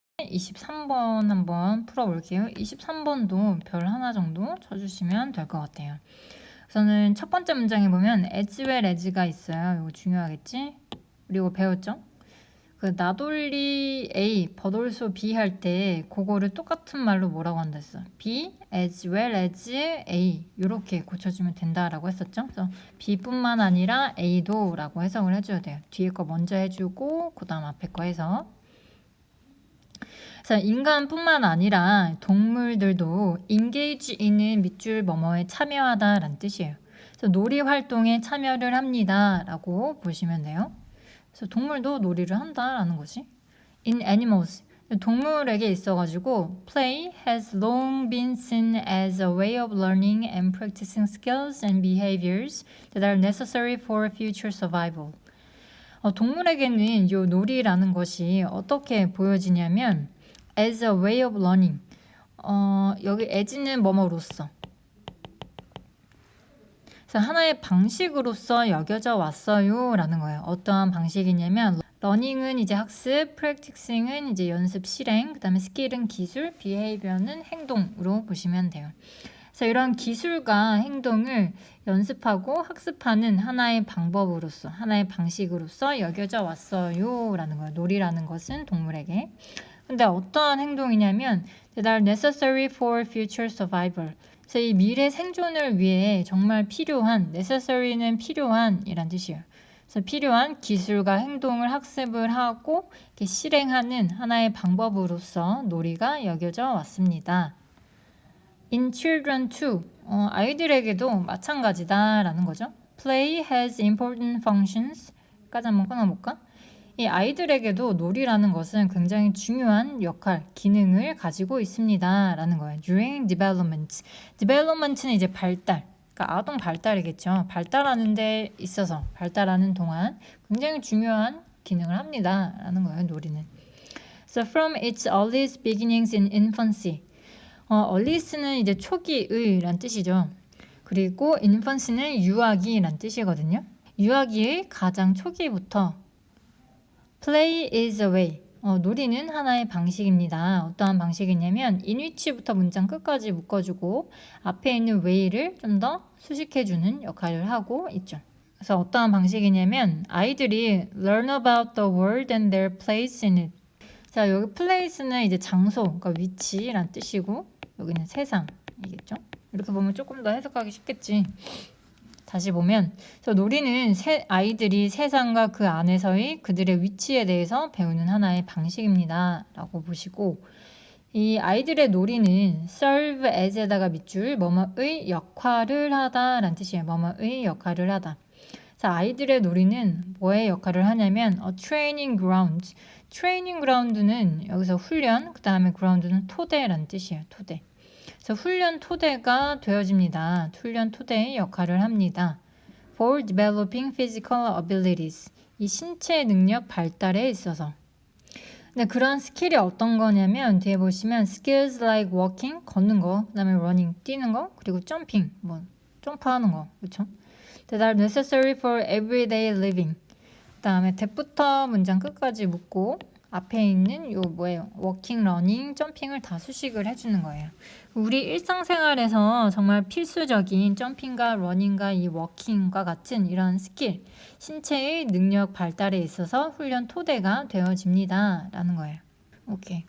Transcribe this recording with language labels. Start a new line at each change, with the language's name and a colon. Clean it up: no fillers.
Korean: 23번 한번 풀어볼게요. 23번도 별 하나 정도 쳐주시면 될 것 같아요. 우선은 첫 번째 문장에 보면 as well as가 있어요. 이거 중요하겠지? 그리고 배웠죠? 그 나돌리 A, but also B 할 때 그거를 똑같은 말로 뭐라고 한다 했어?
English: B as well as A
Korean: 이렇게 고쳐주면 된다라고 했었죠? 그래서 B뿐만 아니라 A도 라고 해석을 해줘야 돼요. 뒤에 거 먼저 해주고 그 다음 앞에 거 해서 그래서 인간뿐만 아니라 동물들도 engage in은 밑줄 뭐뭐에 참여하다라는 뜻이에요. 그래서 놀이 활동에 참여를 합니다라고 보시면 돼요. 그래서 동물도 놀이를 한다라는 거지.
English: in animals.
Korean: 동물에게 있어가지고
English: play has long been seen as a way of learning and practicing skills and behaviors that are necessary for future survival.
Korean: 동물에게는 이 놀이라는 것이 어떻게 보여지냐면
English: as a way of learning.
Korean: 여기 as는 뭐뭐로써. 그래서 하나의 방식으로서 여겨져 왔어요 라는 거예요. 어떠한 방식이냐면 러닝은 이제 학습, practicing은 이제 연습, 실행, 그 다음에 skill은 기술, behavior는 행동으로 보시면 돼요. 그래서 이런 기술과 행동을 연습하고 학습하는 하나의 방법으로서, 하나의 방식으로서 여겨져 왔어요 라는 거예요. 놀이라는 것은 동물에게. 근데 어떠한 행동이냐면
English: that are necessary for future survival.
Korean: 그래서 이 미래 생존을 위해 정말 필요한, necessary는 필요한 이란 뜻이에요. 그래서 필요한 기술과 행동을 학습을 하고 이렇게 실행하는 하나의 방법으로서 놀이가 여겨져 왔습니다.
English: In children too,
Korean: 아이들에게도 마찬가지다라는 거죠.
English: Play has important functions.
Korean: 까지 한번 끊어볼까? 이 아이들에게도 놀이라는 것은 굉장히 중요한 역할, 기능을 가지고 있습니다 라는 거예요.
English: During development.
Korean: development는 이제 발달, 그러니까 아동 발달이겠죠. 발달하는 데 있어서, 발달하는 동안 굉장히 중요한 기능을 합니다 라는 거예요, 놀이는.
English: So from its earliest beginnings in infancy.
Korean: earliest는 이제 초기의 란 뜻이죠. 그리고 infancy는 유아기 란 뜻이거든요. 유아기의 가장 초기부터
English: play is a way.
Korean: 놀이는 하나의 방식입니다. 어떠한 방식이냐면 in which부터 문장 끝까지 묶어주고 앞에 있는 way를 좀 더 수식해주는 역할을 하고 있죠. 그래서 어떠한 방식이냐면 아이들이
English: learn about the world and their place in it.
Korean: 자, 여기 place는 이제 장소, 그러니까 위치란 뜻이고 여기는 세상이겠죠. 이렇게 보면 조금 더 해석하기 쉽겠지. 다시 보면 그래서 놀이는 아이들이 세상과 그 안에서의 그들의 위치에 대해서 배우는 하나의 방식입니다 라고 보시고 이 아이들의 놀이는
English: serve as
Korean: 에다가 밑줄 뭐뭐의 역할을 하다 라는 뜻이에요. 뭐뭐의 역할을 하다. 자, 아이들의 놀이는 뭐의 역할을 하냐면
English: training ground.
Korean: training ground는 여기서 훈련, 그 다음에 ground는 토대라는 뜻이에요. 토대. 그래서 훈련 토대가 되어집니다. 훈련 토대의 역할을 합니다.
English: For developing physical abilities.
Korean: 이 신체 능력 발달에 있어서. 근데 그런 스킬이 어떤 거냐면 뒤에 보시면
English: skills like walking,
Korean: 걷는 거, 그 다음에 running, 뛰는 거, 그리고 jumping, 점프하는 거, 그렇죠?
English: That are necessary for everyday living.
Korean: 그 다음에 that부터 문장 끝까지 묶고 앞에 있는 요 뭐예요? 워킹, 러닝, 점핑을 다 수식을 해주는 거예요. 우리 일상생활에서 정말 필수적인 점핑과 러닝과 이 워킹과 같은 이런 스킬, 신체의 능력 발달에 있어서 훈련 토대가 되어집니다 라는 거예요. 오케이.